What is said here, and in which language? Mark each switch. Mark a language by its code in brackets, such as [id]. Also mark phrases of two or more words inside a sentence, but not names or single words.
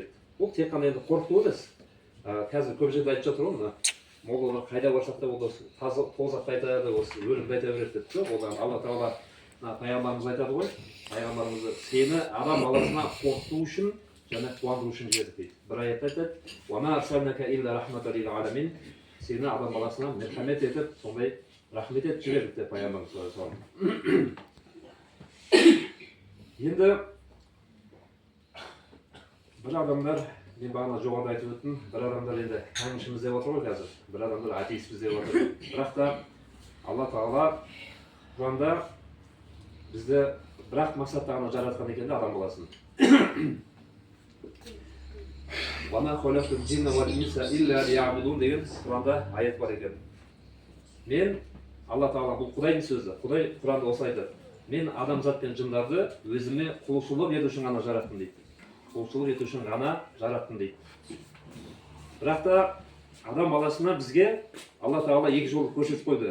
[kk] Ол тек қана енді қорқыту емес. Қазір көп жерде айтып жатыр ғой, мына молдалар қайда барсақ та ол тозақты айтады, осы өлімді айта береді деп. Ол Алла Тағала пайғамбарымыз айтады ғой, пайғамбарымызды сені адам баласына қорқыту үшін және қуандыру үшін жібердік дейді. Бір аятта айтады: [ar] "وما أرسلناك إلا رحمة للعالمين", [kk] сені адам баласына мерхамет етіп, сондай рахмет етіп жібердік деп пайғамбарымыз [ar] صلى الله عليه وسلم. [kk] Енді бір адамдар, мен бағана жоғарыда айтып өттім, бір адамдар енді тәңіршіміз деп отыр ғой қазір, бір адамдар атеистпіз деп отыр. Бірақ та Алла Тағала Құранда бізді бірақ мақсатта ғана жаратқан екен адам баласын. [ar] "وما خلقت الجن والإنس إلا ليعبدون" [kk] деген Құранда аят бар екен. Мен, Алла Тағала, бұл Құдайдың сөзі. Құдай Құранда осылай айтады: "Мен адамзат пен жындарды өзіме құлшылық ету үшін ғана жараттым" дейді. Құлшылық ету үшін ғана жараттым дейді. Бірақ та адам баласына бізге Алла Тағала екі жолды көрсетіп қойды.